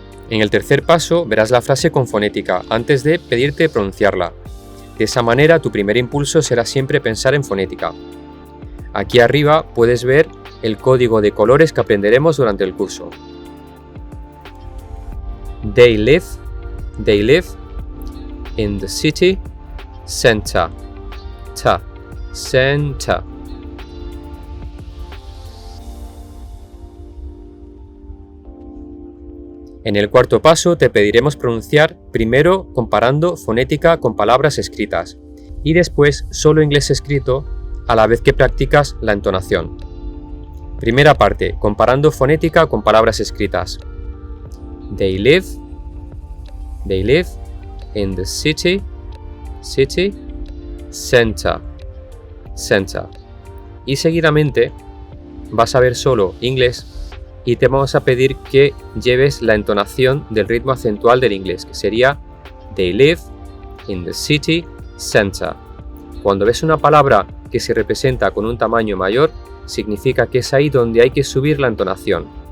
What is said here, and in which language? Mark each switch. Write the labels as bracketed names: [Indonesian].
[Spanish] En el tercer paso verás la frase con fonética antes de pedirte pronunciarla. De esa manera tu primer impulso será siempre pensar en fonética. Aquí arriba puedes ver el código de colores que aprenderemos durante el curso. [English] They live in the city center. Center. [Spanish] En el cuarto paso te pediremos pronunciar primero comparando fonética con palabras escritas y después solo inglés escrito a la vez que practicas la entonación. Primera parte, comparando fonética con palabras escritas. [English] They live in the city center. [Spanish] Y seguidamente vas a ver solo inglés y te vamos a pedir que lleves la entonación del ritmo acentual del inglés, que sería [English] They live in the city center. [Spanish] Cuando ves una palabra que se representa con un tamaño mayor, significa que es ahí donde hay que subir la entonación.